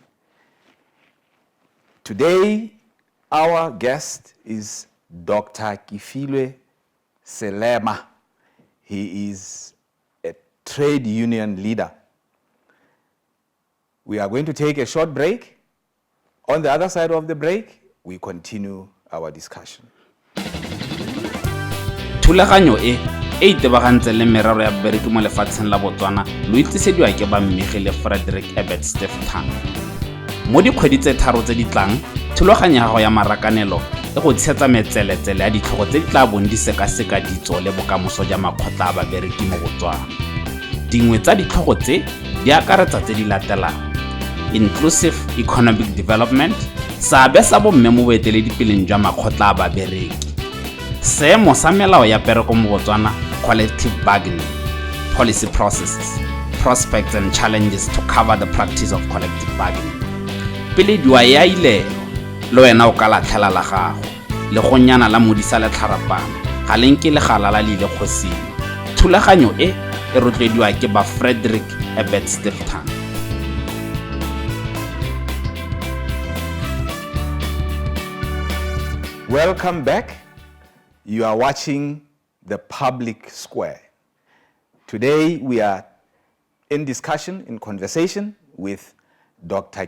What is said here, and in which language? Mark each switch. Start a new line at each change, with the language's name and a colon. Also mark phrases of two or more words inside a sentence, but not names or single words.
English: Today, our guest is Dr. Kifilwe Selema. He is a trade union leader. We are going to take a short break. On the other side of the break, we continue our discussion.
Tswana: Thulaganyo e itebagantse le merero ya babereki mo lefatsheng la Botswana lo itlisediwa ke ba Mmegile Frederick Ebert Steftan. Mo dikgwedi tse tharo tse di tlang, thulaganyo ya gago ya marakanelo e go tshetsa metseletsele ya ditlhogo tse di tla bong di sekaseka ditso le bokamoso ja makgotla a babereki mo Botswana. Dingwe tsa ditlhogo tse di akaretsa tse di latelang:
English: inclusive economic development,
Tswana: seabe sa bomme mo boeteledipeleng jwa makgotla a babereki, seemo sa melao ya pereko mo Botswana,
English: collective bargaining, policy processes, prospects and challenges to cover the practice of collective bargaining.
Tswana: Pele diwa ya ilelo, le wena o ka latlhela la gago, le go nyana la modisa le tlharapana, ga lenke le galala le ile kgosing. Thulaganyo e rotlediwa ke ba Frederick Ebert Steftan.
English: Welcome back. You are watching The Public Square. Today we are in discussion, in conversation with Dr.